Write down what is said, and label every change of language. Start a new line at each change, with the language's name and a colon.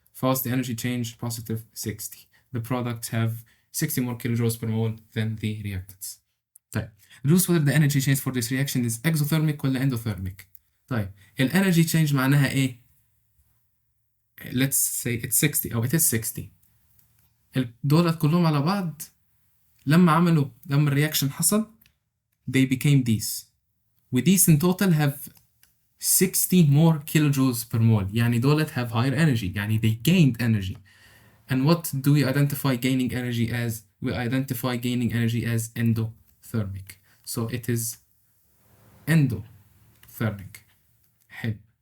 English: What's the energy change? Positive 60. The products have 60 more kilojoules per mole than the reactants.
Arabic: طيب ندرس
English: whether the energy change for this reaction is exothermic ولا endothermic. طيب energy change
Arabic: معناها ايه؟
English: Let's say it's 60 أو it is 60.
Arabic: دولت كلهم على بعض لما الرياكشن حصل
English: they became these. وthese in total have 60 more kilojoules per mole.
Arabic: يعني دولت
English: have higher energy. يعني they gained energy. And what do we identify gaining energy as? We identify gaining energy as endothermic. So it is endothermic.
Arabic: حلو.